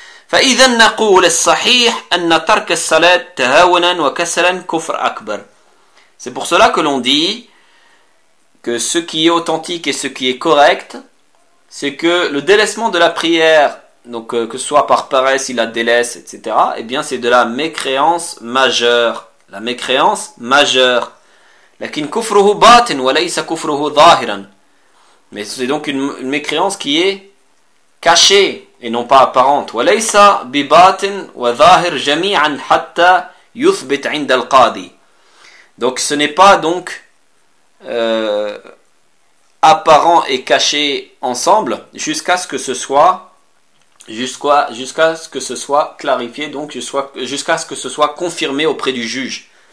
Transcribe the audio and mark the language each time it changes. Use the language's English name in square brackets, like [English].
[Arabic] فإذا نقول الصحيح أن ترك الصلاة تهاونا وكسلا كفر أكبر. [French] C'est pour cela que l'on dit que ce qui est authentique et ce qui est correct, c'est que le délaissement de la prière, donc que ce soit par paresse, il la délaisse, etc., eh bien c'est de la mécréance majeure. La mécréance majeure. [Arabic] لكن كفره باطن وليس كفره ظاهرا. [French] Mais c'est donc une mécréance qui est cachée et non pas apparente. [Arabic] وَلَيْسَ بِبَاطِنْ وَظَاهِرْ جَمِيعًا حَتَّى يُثْبِتْ عِنْدَ الْقَاضِي. [French] Donc ce n'est pas donc apparent et caché ensemble jusqu'à ce que ce soit jusqu'à ce que ce soit clarifié, donc jusqu'à ce que ce soit confirmé auprès du juge.